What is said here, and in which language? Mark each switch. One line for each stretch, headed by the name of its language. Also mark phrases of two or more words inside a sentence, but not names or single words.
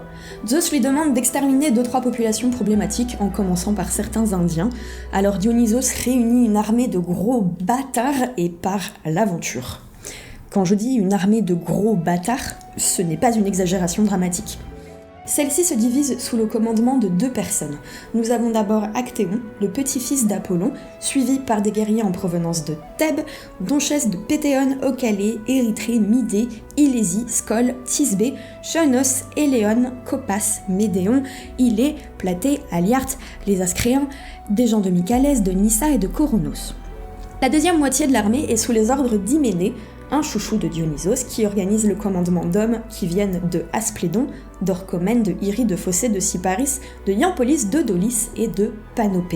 French: Zeus lui demande d'exterminer 2-3 populations problématiques, en commençant par certains Indiens, alors Dionysos réunit une armée de gros bâtards et part à l'aventure. Quand je dis une armée de gros bâtards, ce n'est pas une exagération dramatique. Celle-ci se divise sous le commandement de 2 personnes. Nous avons d'abord Actéon, le petit-fils d'Apollon, suivi par des guerriers en provenance de Thèbes, Donchès de Pétéon, Ocalée, Érythrée, Midée, Ilésie, Skol, Thisbé, Chonos, Éléon, Copas, Médéon, Ilée, Platée, Aliarte, les Ascréens, des gens de Mycalès, de Nyssa et de Coronos. La deuxième moitié de l'armée est sous les ordres d'Hyménée, un chouchou de Dionysos qui organise le commandement d'hommes qui viennent de Asplédon, d'Orchomène, de Hyrie, de Phocée, de Cyparis, de Iampolis, de Daulis et de Panopée.